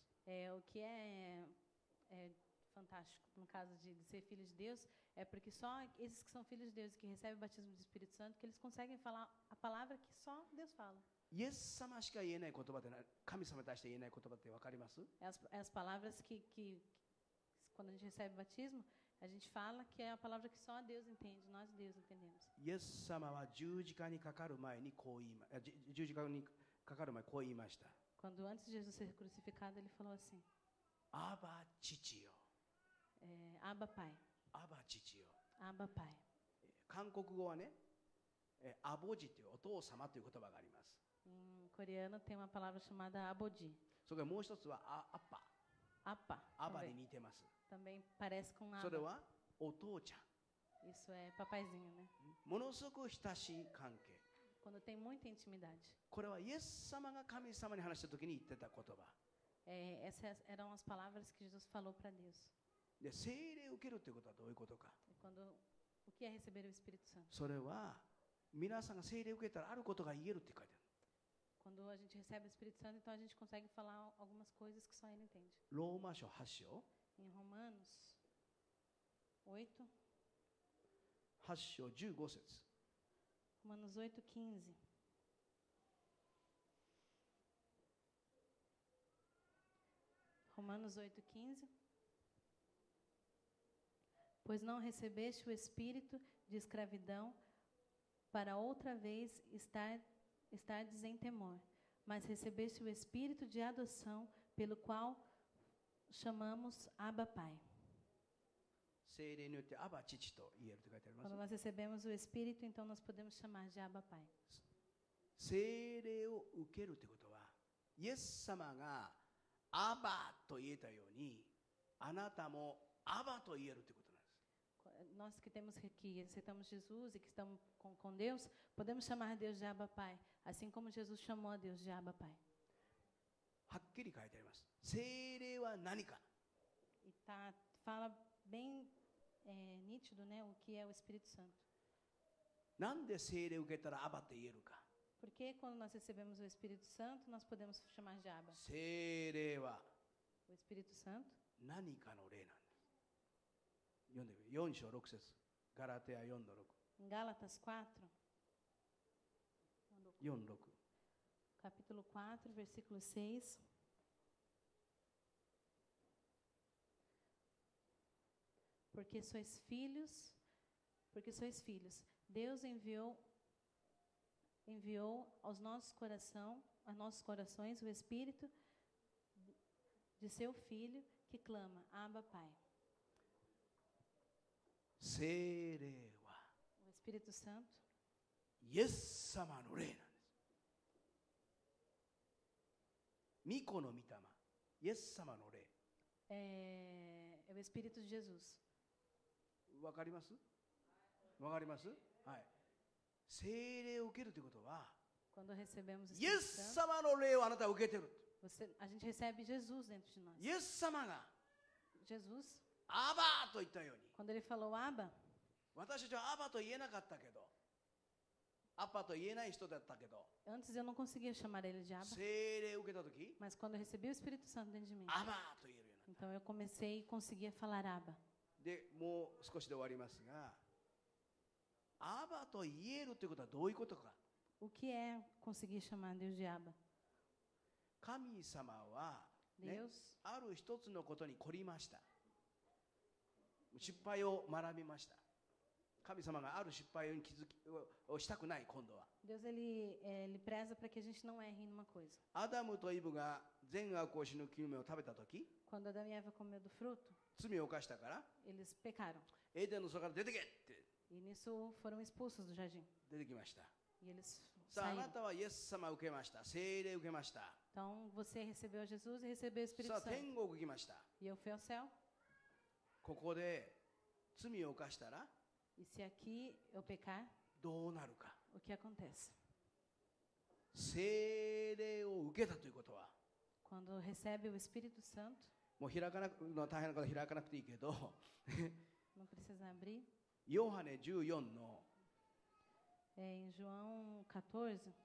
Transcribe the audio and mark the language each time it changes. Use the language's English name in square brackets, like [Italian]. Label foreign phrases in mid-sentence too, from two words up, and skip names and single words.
[Portuguese] O que é fantástico no caso de ser filho de Deus é porque só esses que são filhos de Deus e que recebem o batismo do Espírito Santo que eles conseguem falar a palavra que só Deus fala. [Japanese] イエス様しか言えない言葉って神様に対して言えない言葉って分かります？ [Portuguese] As palavras que quando a gente recebe o batismo, a gente fala que é a palavra que só Deus entende, nós Deus entendemos. [Japanese] イエス様は十字架にかかる前にこう言いま、十字架にかかる前こう言いました。 [Portuguese] Quando antes de Jesus ser crucificado, ele falou assim: [Japanese] アバ父よ。 [Portuguese] Abba Pai, [Japanese] アバ父よ。 [Portuguese] Abba Pai. [Japanese] 韓国語はね、アボジというお父様という言葉があります。 [Portuguese] Em coreano tem uma palavra chamada abodi. [Japanese] それからもう一つはアッパ。 [Portuguese] Apa [Japanese] アバに [Portuguese] também. [Japanese] 似てます。 [Portuguese] Também parece com [Japanese] それ [Portuguese] aba. [Japanese] はお父ちゃん。 [Portuguese] Isso é papaizinho, né? [Japanese] ものすごく親しい関係。 [Portuguese] Quando tem muita intimidade. [Japanese] これはイエス様が神様に話した時に言ってた言葉。 [Portuguese] Essas eram as palavras que Jesus falou para Deus. [Japanese] で、聖霊を受けるということはどういうことか。 [Portuguese] E quando, o que é receber o Espírito Santo? [Japanese] それは皆さんが聖霊を受けたらあることが言えるって書いてある。 [Portuguese] Quando a gente recebe o Espírito Santo, então a gente consegue falar algumas coisas que só ele entende. [Japanese] ローマ書8章。 [Portuguese] Em Romanos 8, [Japanese] 8章15節。 [Portuguese] Romanos 8:15. Romanos 8:15. Pois não recebeste o espírito de escravidão para outra vez estardes em temor, mas recebeste o espírito de adoção pelo qual chamamos Abba Pai. [Japanese] 聖霊によってアバ父と言えると書いてありま [Portuguese] Quando [Japanese] す。 [Portuguese] nós recebemos o espírito, então nós podemos chamar de Abba Pai. [Japanese] 聖霊を受けるということは、イエス様がアバと言えたように、あなたもアバと言えるということなんです。 [Portuguese] Nós que temos que aceitamos Jesus e que estamos com Deus, podemos chamar Deus de Abba Pai, assim como Jesus chamou a Deus de Abba Pai. [Japanese] はっきり書いてあります。聖霊は何か。 [Portuguese] E fala bem nítido, né, o que é o Espírito Santo. [Japanese] なんで聖霊を受けたらアバって言えるか。 [Portuguese] Porque quando nós recebemos o Espírito Santo, nós podemos chamar de Abba. [Japanese] 聖霊は [Portuguese] O Espírito Santo [Japanese] 何かの霊なんです。読んでみる。4章6節。ガラテヤ4の [Portuguese] em Gálatas 4, [Japanese] 6。4、6。 [Portuguese] capítulo 4, versículo 6. Porque sois filhos, Deus enviou aos nossos corações o Espírito de seu Filho que clama, Abba Pai. [Japanese] 聖霊は [Portuguese] O Espírito Santo [Japanese] イエス様の霊なんです。御子の御霊、イエス様の霊。 [Portuguese] é o Espírito de Jesus. [Japanese] わかります？わかります？はい。聖霊を受けるということは、 [Portuguese] Quando recebemos o [Japanese] イエ [Portuguese] Espírito [Japanese] ス [Portuguese] Santo, [Japanese] 様の霊をあなたは受けてる。 [Portuguese] a gente recebe Jesus dentro de nós. [Japanese] イエス様が [Portuguese] Jesus, [Japanese] アバーと言ったように、 [Portuguese] quando ele falou Abba, [Japanese] 私たちはアバと言えなかったけど、アッパと言えない人だったけど、 [Portuguese] antes eu não conseguia chamar ele de Abba, [Japanese] 聖霊を受けたとき、 [Portuguese] mas quando eu recebi o Espírito Santo dentro de mim, [Japanese] アバーと言えるようになっ [Portuguese] então eu comecei e conseguia falar Abba. [Japanese] た。で、もう少しで終わりますが、アバと言えるということはどういうことか。 [Portuguese] O que é conseguir chamar Deus de Abba? [Japanese] 神様は、ね、 [Portuguese] Deus, [Japanese] ある一つのことに凝りました。失敗を学びました。神様がある失敗に気づきをしたくない、今度は。 [Portuguese] Deus ele preza para que a gente não erre em uma coisa. [Japanese] アダムとイブが善悪を知る木の実を食べたとき、 [Portuguese] Quando Adão e Eva comeu do fruto, [Japanese] 罪を犯したから、 [Portuguese] eles pecaram. [Japanese] エデンの園から出てけって [Portuguese] E nisso foram expulsos do jardim. [Japanese] 出てきました。 [Portuguese] E eles [Japanese] さあ、あな [Portuguese] saíram. [Japanese] たはイエス様を受けました。聖霊を受けました。 [Portuguese] Então você recebeu Jesus e recebeu o Espírito [Japanese] さあ、 [Portuguese] Santo. [Japanese] 天国行きました。 [Portuguese] E eu fui ao céu. [Japanese] ここで罪を犯したら [Portuguese] E se aqui eu pecar, [Japanese] どうなるか。 [Portuguese] o que acontece? [Japanese] 聖霊を受けたということは、 [Portuguese] Quando recebe o Espírito Santo, [Japanese] もう開かなくの大変なこと開かなくていいけど、 [Portuguese] não precisa abrir. [Japanese] ヨハネ14の [Portuguese] Em João 14,